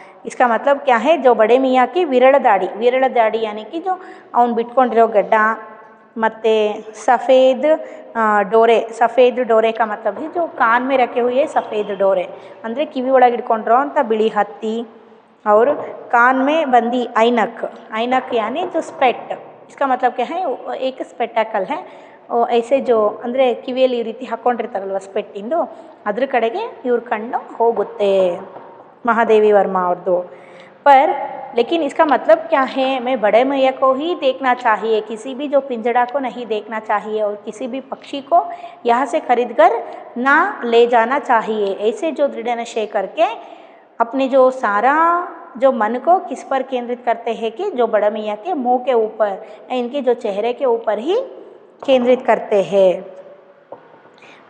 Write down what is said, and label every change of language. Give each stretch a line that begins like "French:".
Hindi: इसका मतलब क्या है, जो बड़े मियाँ की विरल दाढ़ी यानी कि जो
Kannada: ಅವನು ಬಿಟ್ಕೊಂಡಿರೋ ಗಡ್ಡ ಮತ್ತು
Hindi: सफ़ेद डोरे का मतलब है जो कान में रखे हुए सफ़ेद डोरे,
Kannada: ಅಂದರೆ ಕಿವಿ ಒಳಗೆ ಇಟ್ಕೊಂಡಿರೋ ಅಂತ ಬಿಳಿ ಹತ್ತಿ,
Hindi: और कान में बंदी ऐनक यानी जो स्पेट, इसका मतलब क्या है, एक स्पेटाकल है। ऐसे जो
Kannada: ಅಂದರೆ ಕಿವಿಯಲ್ಲಿ ಈ ರೀತಿ ಹಾಕ್ಕೊಂಡಿರ್ತಾರಲ್ವ ಸ್ಪೆಟ್ಟಿಂದು, ಅದ್ರ ಕಡೆಗೆ ಇವ್ರ ಕಣ್ಣು ಹೋಗುತ್ತೆ महादेवी वर्मा ಅವ್ರದ್ದು।
Hindi: पर लेकिन इसका मतलब क्या है, मैं बड़े मियाँ को ही देखना चाहिए, किसी भी जो पिंजड़ा को नहीं देखना चाहिए और किसी भी पक्षी को यहाँ से खरीद कर ना ले जाना चाहिए। ऐसे जो दृढ़ निश्चय करके अपने जो सारा जो मन को किस पर केंद्रित करते हैं कि जो बड़ा मियाँ के मुंह के ऊपर, इनके जो चेहरे के ऊपर ही केंद्रित करते हैं।